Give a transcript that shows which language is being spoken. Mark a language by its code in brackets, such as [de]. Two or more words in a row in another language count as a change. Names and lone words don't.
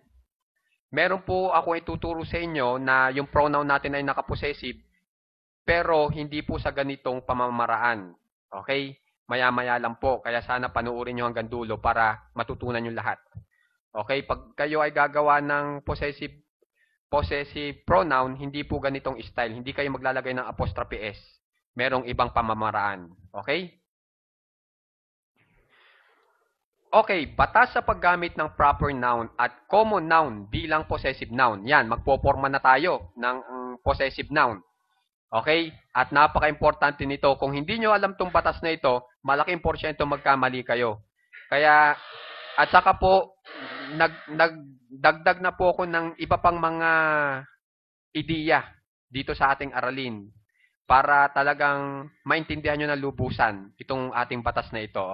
[tl] Meron po ako ituturo sa inyo na yung pronoun natin ay nakapossessive, pero hindi po sa ganitong pamamaraan. Okay? Maya-maya lang po. Kaya sana panuorin nyo hanggang dulo para matutunan nyo lahat. Okay? Pag kayo ay gagawa ng [en] possessive pronoun, [tl] hindi po ganitong style. Hindi kayo maglalagay ng [en] apostrophe S. [tl] Merong ibang pamamaraan. Okay? Okay, batas sa paggamit ng [en] proper noun [tl] at [en] common noun [tl] bilang [en] possessive noun. [tl] Yan, magpoporma na tayo ng [en] possessive noun. [tl] Okay? At napaka-importante nito. Kung hindi nyo alam tong batas na ito, malaking porsyento magkamali kayo. Kaya, at saka po, nagdagdag na po ako ng iba pang mga ideya dito sa ating aralin para talagang maintindihan nyo na lubusan itong ating batas na ito.